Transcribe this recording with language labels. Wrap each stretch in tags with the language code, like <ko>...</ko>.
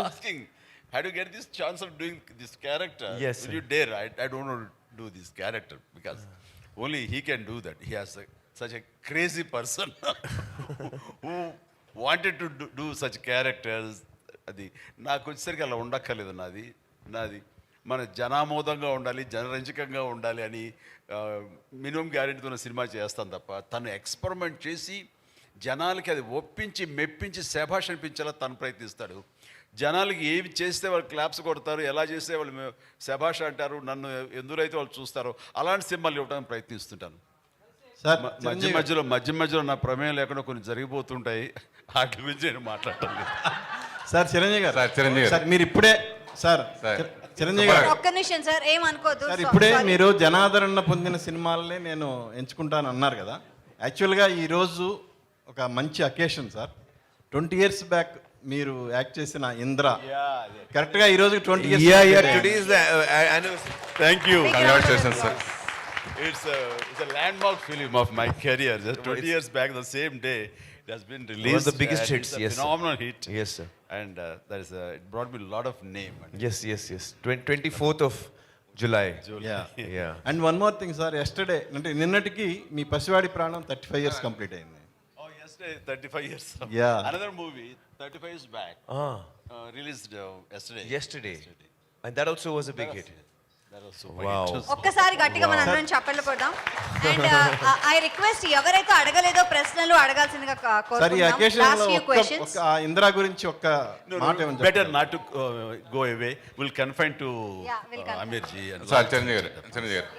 <en>Asking, how do you get this chance of doing this character? Yes, will you dare? I don't want to do this character because only he can do that. He has such a crazy person who wanted to do such characters.</en> <te>అది నాకు వచ్చేసరికి అలా ఉండక్కర్లేదు. నాది మన జనామోదంగా ఉండాలి, జనరంజకంగా ఉండాలి అని minimum గ్యారెంటీతో cinema చేస్తాను తప్ప తను ఎక్స్పెరిమెంట్ చేసి జనాలకి అది ఒప్పించి మెప్పించి శభాష్ అనిపించేలా తను ప్రయత్నిస్తాడు. జనాలకి ఏవి చేస్తే వాళ్ళు క్లాప్స్ కొడతారు, ఎలా చేస్తే వాళ్ళు శభాష్ అంటారు, నన్ను ఎందురైతే వాళ్ళు చూస్తారో అలాంటి సినిమాలు ఇవ్వడానికి ప్రయత్నిస్తుంటాను. సార్ మధ్య మధ్యలో నా ప్రమేయం లేకుండా కొన్ని జరిగిపోతుంటాయి, వాటి గురించి నేను మాట్లాడటం లేదు. సార్ చిరంజీవి గారు, చిరంజీవి సార్ మీరు ఇప్పుడే సార్ చిరంజీవి గారు ఒక్క నిమిషం సార్, ఏమనుకోదు సార్. ఇప్పుడే మీరు జనాదరణ పొందిన సినిమాలనే నేను ఎంచుకుంటాను అన్నారు కదా. యాక్చువల్గా ఈరోజు ఒక మంచి అకేషన్ సార్. 20 years బ్యాక్ మీరు యాక్ట్ చేసిన ఇంద్ర కరెక్ట్గా ఈరోజు 20 years.</te> <en>Thank you. Congratulations sir. It's a landmark film of my career. Just 20 years back, the same day, it has been released. One of the biggest hits. It's a Yes, phenomenal hit. Yes, sir. And it brought me a lot of name. Yes. 24th of July. Yeah. And one more thing, sir.</en> <te>Yesterday, అంటే నిన్నటికి మీ పసివాడి ప్రాణం 35 years complete అయింది.</te> <en>Oh, yesterday, 35 years. Yeah. Another movie, 35 years back, released yesterday. And that also was a big hit. That was so Wow.</en> <te>ఒక్కసారి గట్టిగా మన అందరం చప్పట్లు కొడదాం.</te> <en>and I request</en> <te>ఎవరైతే అడగలేదో ప్రశ్నలు అడగాల్సిందిగా సార్ ఈ అకేషన్ కోరుకుంటున్నాం. లో</te> <en>Last few questions.</en> <te>ఒక ఇందిరా గురించి ఒక్క మాట ఏమని</te> <en>better not to go away. We'll confine to Yeah, we'll confine. Aamir ji and</en> <te>sir Chiranjeevi గారు</te>